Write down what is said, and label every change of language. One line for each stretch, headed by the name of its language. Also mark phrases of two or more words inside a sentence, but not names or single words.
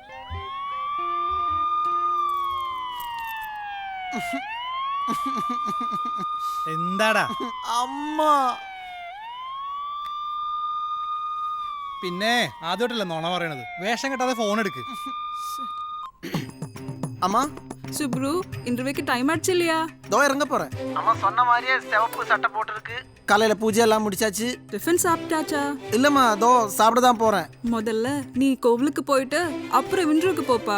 Malayalam: എന്താടാ അമ്മ? പിന്നെ ആദ്യമായിട്ടല്ലേ നോണ പറയണത്. വേഷം കെട്ടാതെ ഫോൺ എടുക്ക്.
Tamil: அம்மா சுப்ரு இன்டர்வியூக்கு டைம் ஆச்சு இல்லையா? தோ இறங்க போறேன். அம்மா சொன்ன மாதிரியே சிவப்பு சட்டை போட்டுருக்கு. காலையில பூஜை எல்லாம் முடிச்சாச்சு. டிஃபன் சாப்பிட்டாச்சா? இல்லம்மா, தோ சாப்பிட தான் போறேன். முதல்ல நீ கோவிலுக்கு போயிட்டு அப்புறம் இன்டர்வியூக்கு போப்பா.